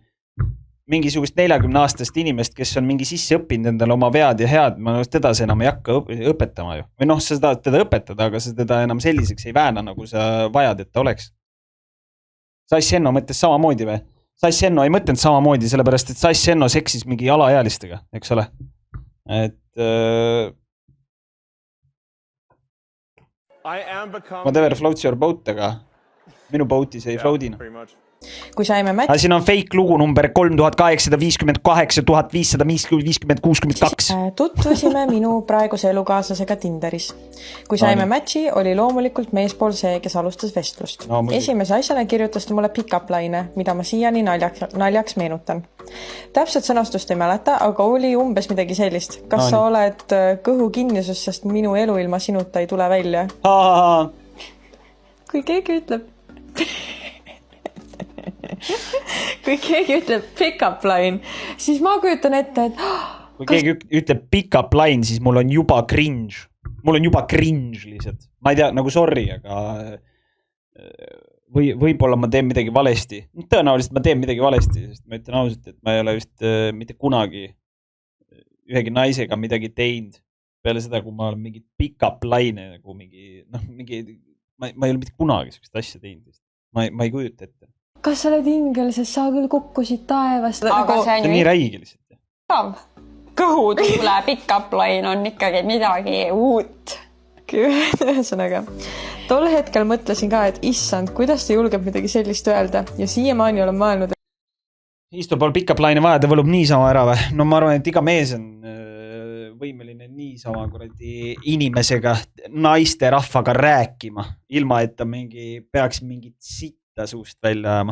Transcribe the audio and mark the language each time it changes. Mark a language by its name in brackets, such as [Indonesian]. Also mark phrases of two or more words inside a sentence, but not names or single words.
[Estonian] Mingisugust 40-aastast inimest, kes on mingi sisse õppinud endale oma vead ja head, ma teda see enam ei hakka õpetama ju. Või noh, sa tahad teda õpetada, aga sa teda enam selliseks ei vääna, nagu sa vajad, et ta oleks. Sass Enno mõtles samamoodi või? Sass Enno ei mõtlenud samamoodi, sellepärast, et Sass Enno seksis mingi alaealistega, eks ole? Et... [English] Whatever floats your boat, [Estonian] aga minu boat'is ei float'ina. Kui saime siin on fake lugu number 3858 1556. Tutvusime minu praeguse elukaaslasega Tinderis. Kui saime matchi, oli loomulikult meespool see, kes alustas vestlust. Esimese asjana kirjutas ta mulle [English] pick-up line, [Estonian] mida ma siiani naljaks meenutan. Täpselt sõnastust ei mäleta, aga oli umbes midagi sellist. Kas sa oled kõhu kinnisus, sest minu elu ilma sinuta ei tule välja? Kui keegi ütleb... Kui keegi ütleb [English] pick-up line, [Estonian] siis ma kujutan ette, et... Kui keegi ütleb [English] pick-up line, [Estonian] siis mul on juba cringe. Mul on juba cringe lihtsalt. Ma ei tea, nagu sorry, aga... Võib-olla ma teen midagi valesti. Tõenäoliselt ma teen midagi valesti, sest ma ütlen ausalt, et ma ei ole vist mitte kunagi ühegi naisega midagi teinud. Peale seda, kui ma olen mingi [English] pick-up line, [Estonian] nagu mingi... Ma ei ole mitte kunagi sellist asja teinud. Ma ei kujuta ette. Kas sa oled ingel, sest sa küll kukkusid taevast? Aga see on ju nii räige lihtsalt. Kõhutuule [English] pick-up line [Estonian] on ikkagi midagi uut. Ühesõnaga, tol hetkel mõtlesin ka, et issand, kuidas ta julgeb midagi sellist öelda ja siiamaani olen mõelnud. Istu pool [English] pick-up line'i [Estonian] vaja, ta võlub niisama ära või? No ma arvan, et iga mees on võimeline niisama kuradi inimesega, naiste rahvaga rääkima, ilma et ta peaks mingit sitta suust välja ajama.